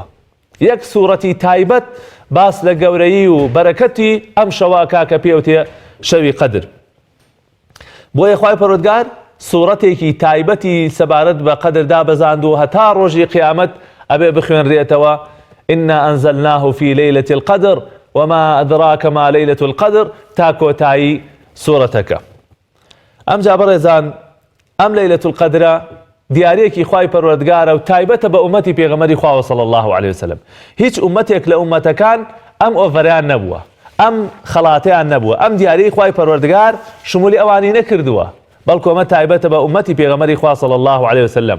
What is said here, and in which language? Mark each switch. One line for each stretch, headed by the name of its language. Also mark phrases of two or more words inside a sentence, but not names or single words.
Central Kurdish: یەک سوورەتی تایبەت باس لە گەورەیی و بەرەکەتی ئەم شەوە کاکە پێوتێ شەوی قەدر. بۆیە خوای پەروەردگار سوورەتێکی تایبەتی سەبارەت بە قەدردا بەزاندووە هەتا ڕۆژی قیامەت ئەبێ بخوێنرێتەوە
Arabic: إنا أنزلناه في ليلة القدر وما أدراك ما ليلة القدر
Central Kurdish: تا کۆتایی سوورەتەکە. ئەمجا بەڕێزان ئەم لەیلەة القەدرە دیارێکی خوای پەروەردگارە و تایبەتە بە ئومەتی پێغەمبەری خوا
Arabic: صلی الله عليه وسلم.
Central Kurdish: هیچ ئومەتێک لە ئومەتەکان ئەم ئۆڤەریان نەبووە، ئەم خەڵاتەیان نەبووە، ئەم دیارەی خوای پەروەردگار شمولی ئەوانی نەکردووە، بەڵکو ئەمە تایبەتە بە ئومەتی پێغەمبەری خوا
Arabic: صلی الله عليه وسلم.